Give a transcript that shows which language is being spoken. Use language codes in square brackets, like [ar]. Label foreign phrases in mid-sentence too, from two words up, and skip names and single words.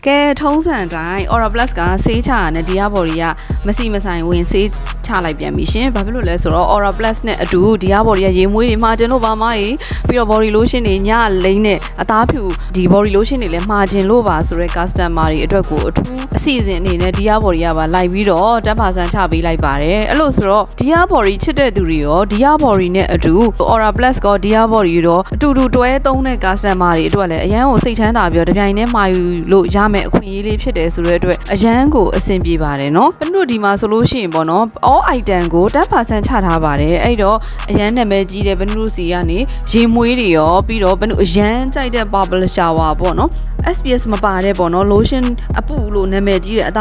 [my] ကဲထုံးစံတိုင်း Aura Plus ကဆေးချရတဲ့ဒီယာဘော်ဒီကမစီမဆိုင်ဝင်ဆေးချလိုက်ပြန်ပြီရှင်။ဘာဖြစ်လို့လဲဆိုတော့ Aura Plus နဲ့အတူဒီယာဘော်ဒီကရေမွေးတွေမှာကျင်လို့ပါမကြီးပြီးတော့ [en] body lotion [my] တွေညလိမ့်နဲ့အသားဖြူဒီ [en] body lotion [my] တွေလည်းမှာကျင်လို့ပါဆိုတော့ customer တွေအတွက်ကိုအထူးအစီအစဉ်အနေနဲ့ဒီယာဘော်ဒီကပါလိုက်ပြီးတော့10%ချပေးလိုက်ပါတယ်။အဲ့လိုဆိုတော့ဒီယာဘော်ဒီချစ်တဲ့သူတွေရောဒီယာဘော်ဒီနဲ့အတူ Aura Plus ကဒီယာဘော်ဒီတော့အတူတွဲသုံးတဲ့ customer တွေအတွက်လည်းအရန်ကိုစိတ်ချမ်းသာပြီးတော့တပြိုင်တည်းမှာယူလို့ရမယ်အခွင့်အရေးလေးဖြစ်တယ်ဆိုတဲ့အတွက်အရန်ကိုအဆင်ပြေပါတယ်နော်။ဘယ်လိုဒီမှာဆိုလို့ရှိရင်ပေါ့နော် [en] all item [my] ကို10%ချထားပါတယ်။အဲ့တော့အရန်နာမည်ကြီးတဲ့ဘယ်လိုစီကနေရေမွေးတွေရောပြီးတော့ဘယ်လိုအရန်ကြိုက်တဲ့ [en] bubble shower [my] ပေါ့နော် SPS မပါတဲ့ပေါ့နော် lotion အပူလို့နာမည်ကြီးတဲ့အသား